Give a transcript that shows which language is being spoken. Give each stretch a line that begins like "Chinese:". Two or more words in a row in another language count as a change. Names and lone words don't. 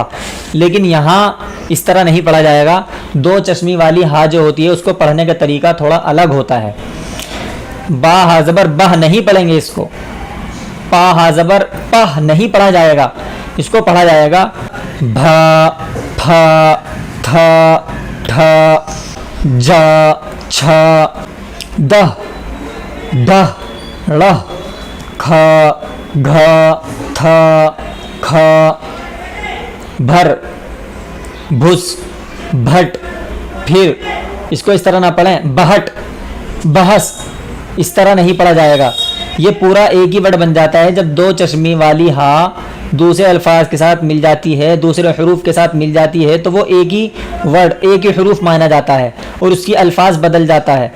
Urdu: لیکن یہاں اس طرح نہیں پڑھا جائے گا. 2 چشمی والی ہا جو ہوتی ہے اس کو پڑھنے کا طریقہ تھوڑا الگ ہوتا ہے. با ہا زبر بہ نہیں پڑھیں گے اس کو. پا ہا زبر پہ نہیں پڑھا جائے گا، اس کو پڑھا جائے گا بھا پھا تھا ٹھا جا چھا دہ ڈہ ڑہ کھا گھا تھا کھا بھر بھس بھٹ. پھر اس کو اس طرح نہ پڑھیں بہٹ بحث، اس طرح نہیں پڑھا جائے گا. یہ پورا ایک ہی ورڈ بن جاتا ہے جب 2 چشمی والی ہا دوسرے الفاظ کے ساتھ مل جاتی ہے، دوسرے حروف کے ساتھ مل جاتی ہے تو وہ ایک ہی ورڈ ایک ہی حروف مانا جاتا ہے اور اس کی الفاظ بدل جاتا ہے.